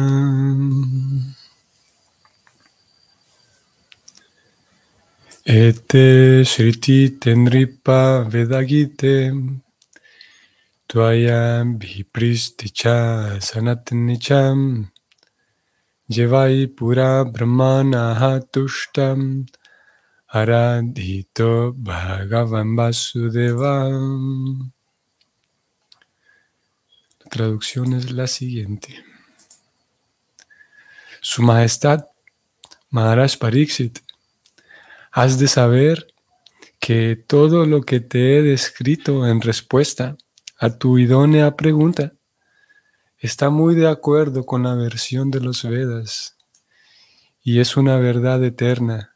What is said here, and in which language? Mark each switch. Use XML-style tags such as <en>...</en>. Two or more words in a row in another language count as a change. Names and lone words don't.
<sa>Ete Shriti Tenripa Vedagite Tvaya Vipristicha Sanatanicham Jevai Pura Brahmana Tushtam Aradhito Bhagavan Vasudeva.</sa> <es>La traducción es la siguiente. Su Majestad Maharaj Pariksit, has de saber que todo lo que te he descrito en respuesta a tu idónea pregunta está muy de acuerdo con la versión de los Vedas y es una verdad eterna.</es>